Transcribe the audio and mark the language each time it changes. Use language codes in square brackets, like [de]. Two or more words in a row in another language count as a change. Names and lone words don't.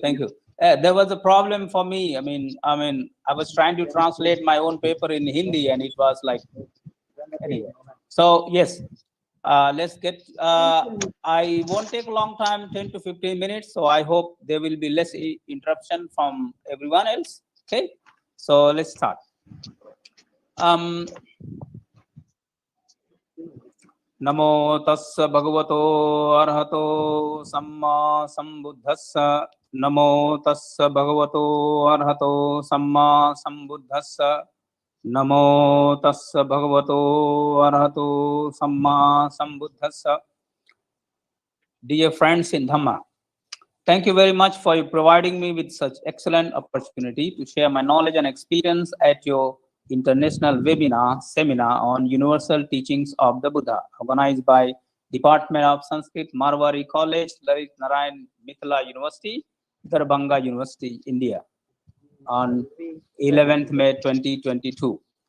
[en] There was a problem for me. I mean, I was trying to translate my own paper in Hindi, and it was like, anyway. So yes, let's get. I won't take a long time, 10 to 15 minutes. So I hope there will be less interruption from everyone else. Okay, so let's start. [pi] नमो तस्स भगवतो अरहतो सम्मा संबुद्धस्स. नमो तस्स भगवतो अरहतो सम्मा संबुद्धस्स. नमो तस्स भगवतो अरहतो सम्मा संबुद्धस्स. [en] Dear friends in Dhamma, thank you very much for providing me with such excellent opportunity to share my knowledge and experience at your international seminar on universal teachings of the Buddha, organized by Department of Sanskrit, Marwari College, Lalit Narayan Mithila University, Darbhanga University, India, on 11th May 2022.